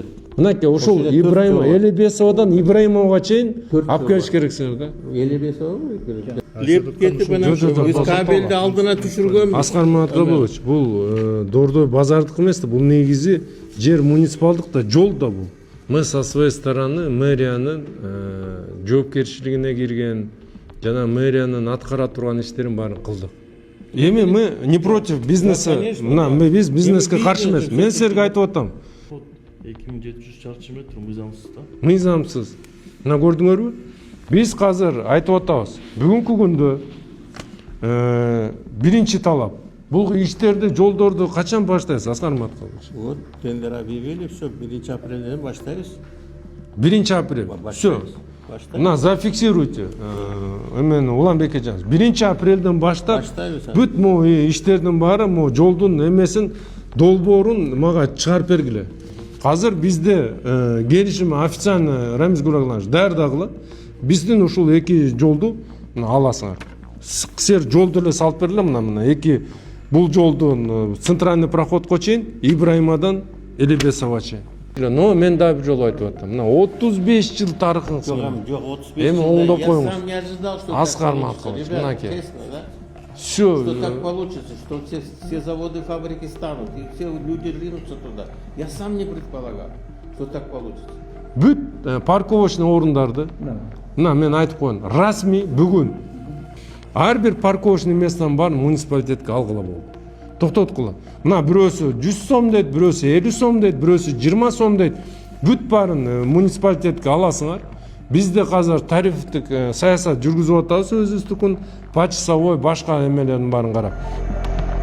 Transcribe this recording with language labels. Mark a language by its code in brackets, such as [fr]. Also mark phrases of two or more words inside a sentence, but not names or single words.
[ky] Мынакей ушул Ибраимов, Элебесовадан Ибраимовго чейин алып келиш керексиңер да. Элебесовго керек. Леп кетип анан биз кабелди алдына түшүргөн. Аскар Маткалович, бул Дордой базардык эмес да, бул негизи жер муниципалдык да, жол да бул. [ru] Мы со своей стороны [ky] мэриянын жоопкерчилигине кирген жана мэриянын аткара турган иштерин баарын кылдык. [ru] Эми мы не против бизнеса. [ky] Мына биз бизнеске каршы эмес. Мен силерге айтып атам. 2700 чарчы метр мыйзамсыз да. Мыйзамсыз. Мына көрдүңөрбү? Биз азыр айтып атабыз. Бүгүнкү күндө биринчи талап. Бул иштерди, жолдорду качан баштайсыз, Аскар Маткалович? [ru] Вот тендер объявили, все, 1 [ky] апрелден баштайбыз. [ru] 1 апрель. Все. Мына зафиксируйте. [ky] Эмен Уланбек эжаңыз. 1 апрелден баштап бүт могу иштердин баары, могу жолдун эмесин, долбоорун мага чыгарып бергиле. Азыр бизде келишим официально Рамиз Гулагланович даярдагыла. Биздин ушул эки жолду аласыңар. Силер жолду эле салып бергиле, мына эки бул жолдун [ru] центральный проходко [ky] чейин, Ибраимовдон Элебесовго чейин. Но мен да бир жолу айтып атам. Мына 35 жыл тарыхың сың. Жок, 35 Эми жыл. оңдоп [ru] Я [ky] коюңуз. [ru] сам не ожидал, что [ky] Аскар [ru] так [ky] Маткалович, [ru] получится. Ребята, [ky] мынакей. [ru] честно, да? Все. Что так получится, что все заводы, фабрики станут, и все люди ринутся туда. Я сам не предполагал, что так получится. [ky] Бүт парковочный орундарды, мына мен айтып коеюн, расмий бүгүн ар бир парковочный местанын баарын муниципалитетке алгыла болду. Токтоткула. Мына бирөөсү 100 сом дейт, бирөөсү 50 сом дейт, бирөөсү 20 сом дейт. Бүт баарын муниципалитетке аласыңар. Бизде азыр тарифтик саясат жүргүзүп атабыз өзүбүздүкүн, почасовой башка эмелердин баарын карап.